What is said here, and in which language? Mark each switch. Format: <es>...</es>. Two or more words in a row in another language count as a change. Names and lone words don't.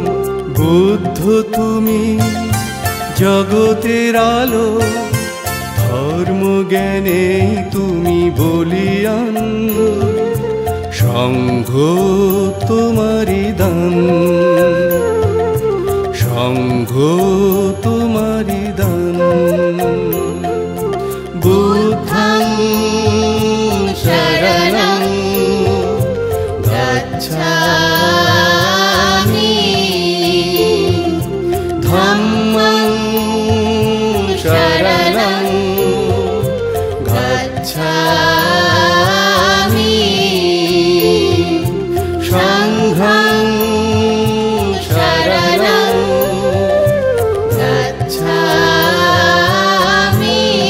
<bn>বুদ্ধ তুমি জগতের আলো, ধর্ম জ্ঞানে তুমি বলিয়ান, সংঘ তোমারি দান, সংঘ তোমারি দান।</bn> <pi>বুদ্ধং শরণং গচ্ছামি, ধম্মং শরণং গচ্ছামি, সংঘং শরণং গচ্ছামি।</pi>